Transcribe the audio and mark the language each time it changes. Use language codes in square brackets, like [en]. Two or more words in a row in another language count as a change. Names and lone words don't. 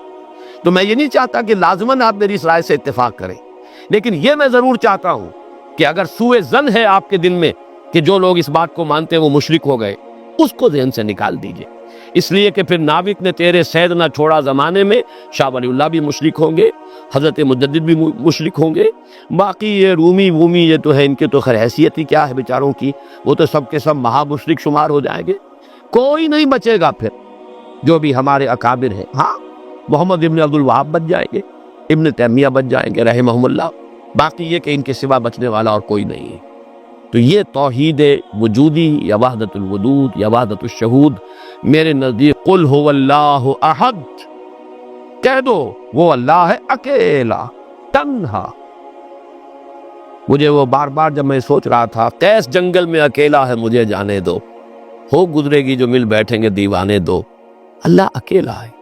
[ur] تو میں یہ نہیں چاہتا کہ لازماً آپ میری اس رائے سے اتفاق کریں، لیکن یہ میں ضرور چاہتا ہوں کہ اگر سوء ظن ہے آپ کے دل میں کہ جو لوگ اس بات کو مانتے ہیں وہ مشرک ہو گئے، اس کو ذہن سے نکال دیجئے، اس لیے کہ پھر ناوک نے تیرے سید نہ چھوڑا زمانے میں، شاہ ولی اللہ بھی مشرک ہوں گے، حضرت مجدد بھی مشرک ہوں گے، باقی یہ رومی یہ تو ہے، ان کے تو خیر حیثیت ہی کیا ہے بیچاروں کی، وہ تو سب کے سب مہا مشرک شمار ہو جائیں گے، کوئی نہیں بچے گا پھر جو بھی ہمارے اکابر ہیں۔ ہاں، محمد ابن عبد الوہاب بچ جائیں گے، ابن تیمیہ بچ جائیں گے [ar] رحمہم اللہ، [ur] باقی یہ کہ ان کے سوا بچنے والا اور کوئی نہیں ہے۔ تو یہ توحید وجودی یا وحدت الوجود یا وحدت الشہود میرے نزدیک [ar] قل هو اللہ احد، [ur] کہہ دو وہ اللہ ہے اکیلا تنہا۔ مجھے وہ بار بار جب میں سوچ رہا تھا قیس جنگل میں اکیلا ہے مجھے جانے دو، ہو گزرے گی جو مل بیٹھیں گے دیوانے دو، اللہ اکیلا ہے۔